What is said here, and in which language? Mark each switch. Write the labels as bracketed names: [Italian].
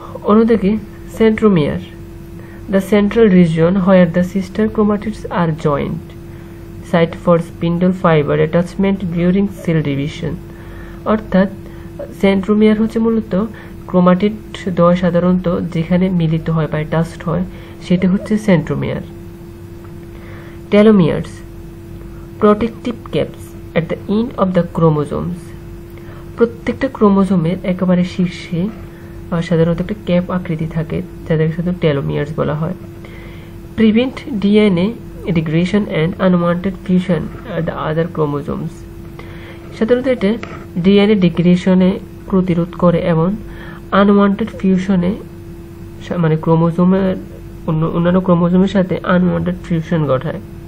[English] অন্যদিকে centromere, the central region where the sister chromatids are joined, site for spindle fiber attachment during cell division. [Bangla] অর্থাৎ centromere হচ্ছে মূলত chromatid দ্বয় সাধারণত যেখানে মিলিত হয় বা টাচড হয় সেটা হচ্ছে centromere. [English] Telomeres, protective caps at the end of the chromosomes. [Bangla] প্রত্যেকটা ক্রোমোজোমের একেবারে শীর্ষে সাধারণত একটা ক্যাপ আকৃতি থাকে, যাদেরকে সাধারণত টেলোমিয়ার্স বলা হয়। [English] Prevent DNA degradation and unwanted fusion at the other chromosomes. [Bangla] সাধারণত এটা ডিএনএ ডিগ্রেডেশনে প্রতিরোধ করে এবং আনওয়ান্টেড ফিউশনে ক্রোমোজোমের অন্যান্য ক্রোমোজোমের সাথে আনওয়ান্টেড ফিউশন ঘটায়।